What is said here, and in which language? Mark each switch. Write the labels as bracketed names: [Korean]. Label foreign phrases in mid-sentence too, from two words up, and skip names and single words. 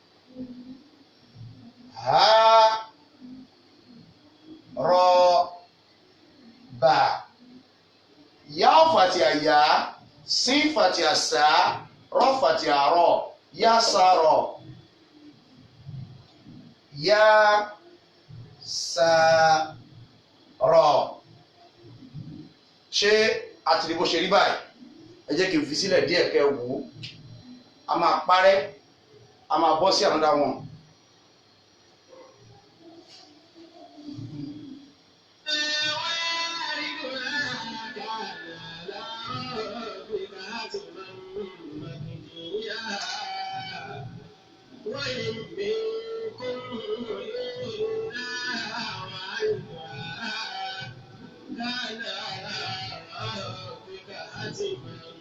[Yoruba] Ha ro ba. Ya fatia ya, sin fatia sa, ro fatia ro, ya sa ro. Ya sa ro. Ṣé àti bó ṣe rí báyìí? Ẹ jẹ́ kí n fi sílẹ̀ díẹ̀ kẹ́ wò ó. A máa parẹ́, a máa bọ́ sí [English] another one. [Arabic] وإن منكم إلا واردها كان على ربك حتما